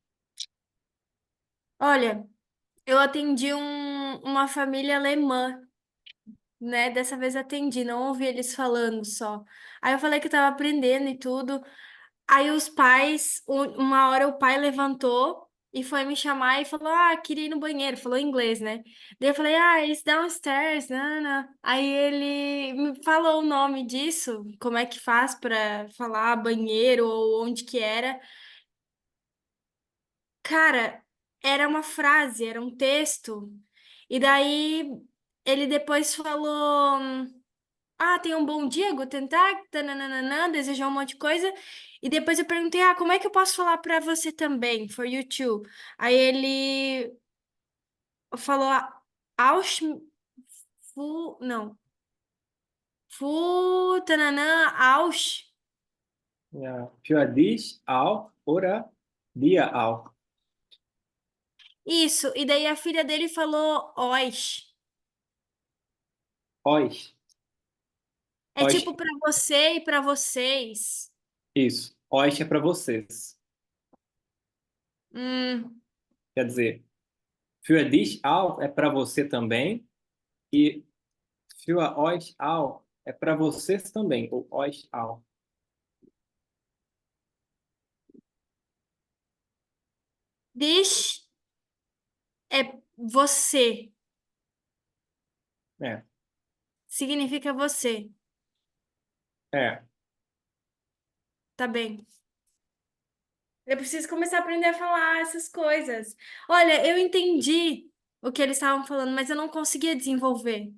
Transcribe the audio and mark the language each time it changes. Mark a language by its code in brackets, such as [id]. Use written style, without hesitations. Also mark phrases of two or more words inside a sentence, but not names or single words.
[pt] Olha, eu atendi uma família alemã, né? Dessa vez atendi, não ouvi eles falando só. Aí eu falei que eu tava aprendendo e tudo. Aí os pais, uma hora o pai levantou e foi me chamar e falou: Ah, queria ir no banheiro. Falou em inglês, né? Daí eu falei: [en] Ah, it's downstairs, Nana. [pt] Aí ele me falou o nome disso, como é que faz pra falar banheiro ou onde que era. Cara, era uma frase, era um texto. E daí ele depois falou. Ah, tem um bom dia, [de] Guten Tag, [pt] tananana, desejou um monte de coisa. E depois eu perguntei, ah, como é que eu posso falar pra você também, [en] for you too? [pt] Aí ele falou, Aus, não, tananã, [de] Aus. Ja. Für dich auch oder dir auch. [pt] Isso, e daí a filha dele falou, Ois. [de] Euch. [pt] É [de] Euch. [pt] tipo pra você e pra vocês. Isso. Euch é para vocês. Hum, Quer dizer, [de] für dich auch [pt] é para você também. E [de] für euch auch [pt] é para vocês também. [de] Ou euch auch. [pt] dich é você, É. significa você, É. tá bem? Eu preciso começar a aprender a falar essas coisas. Olha, eu entendi o que eles estavam falando, mas eu não conseguia desenvolver.